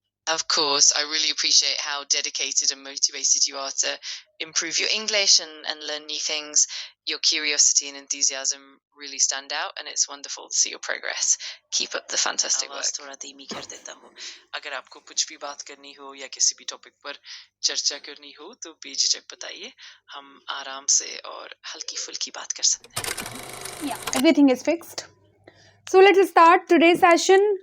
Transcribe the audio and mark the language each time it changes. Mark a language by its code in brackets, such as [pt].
[en] Of course, I really appreciate how dedicated and motivated you are to improve your English and learn new things. Your curiosity and enthusiasm really stand out, and it's wonderful to see your progress. Keep up the fantastic work. [hi] थोड़ा धीमी कर देता हूँ. अगर आपको कुछ भी बात करनी हो या किसी भी टॉपिक पर चर्चा करनी हो तो बेझिझक बताइए. हम आराम से और हल्की-फुल्की बात कर सकते हैं. [en] Yeah, everything is fixed. So let's start today's session.